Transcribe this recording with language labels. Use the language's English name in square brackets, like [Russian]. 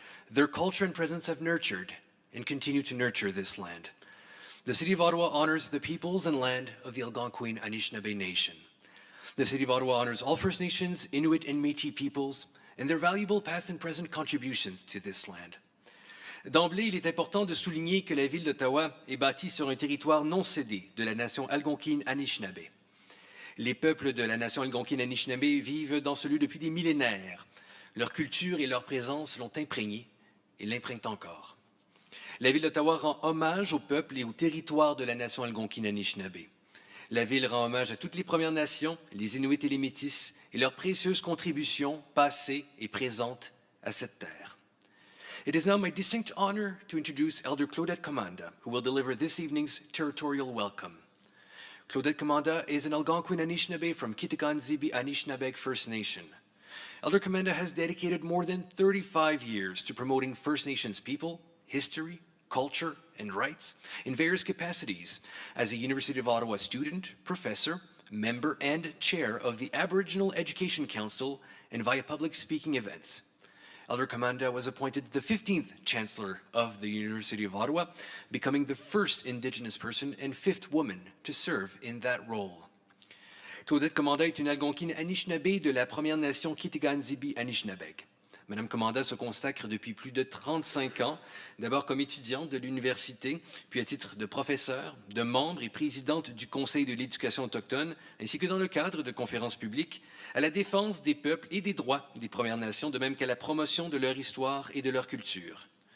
[English] Their culture and presence have nurtured and continue to nurture this land. The City of Ottawa honors the peoples and land of the Algonquin Anishinaabe Nation. The City of Ottawa honors all First Nations, Inuit, and Métis peoples, and their valuable past and present contributions to this land. [French] D'emblée, il est important de souligner que la ville d'Ottawa est bâtie sur un territoire non cédé de la nation algonquine Anishinaabe. Les peuples de la nation algonquine Anishinaabe vivent dans ce lieu depuis des millénaires. Leur culture et leur présence l'ont imprégné et l'imprègnent encore. La ville d'Ottawa rend hommage aux peuples et aux territoires de la nation algonquine Anishinaabe. La ville rend hommage à toutes les Premières Nations, les Inuits et les Métis, et leurs précieuses contributions passées et présentes à cette terre. [English] It is now my distinct honor to introduce Elder Claudette Commanda, who will deliver this evening's territorial welcome. Claudette Commanda is an Algonquin Anishinaabe from Kitigan-Zibi Anishinaabeg First Nation. Elder Commanda has dedicated more than 35 years to promoting First Nations people, history, culture, and rights in various capacities as a University of Ottawa student, professor, member, and chair of the Aboriginal Education Council and via public speaking events. Elder Commanda was appointed the 15th Chancellor of the University of Ottawa, becoming the first Indigenous person and 5th woman to serve in that role. [French] Claudette Commanda est une Algonquine Anishinaabe de la Première Nation Kitigan-Zibi-Anishinabeg. Madame Commanda se consacre depuis plus de 35 ans, d'abord comme étudiante de l'université, puis à titre de professeure, de membre et présidente du Conseil de l'éducation autochtone, ainsi que dans le cadre de conférences publiques, à la défense des peuples et des droits des Premières Nations, de même qu'à la promotion de leur histoire et de leur culture.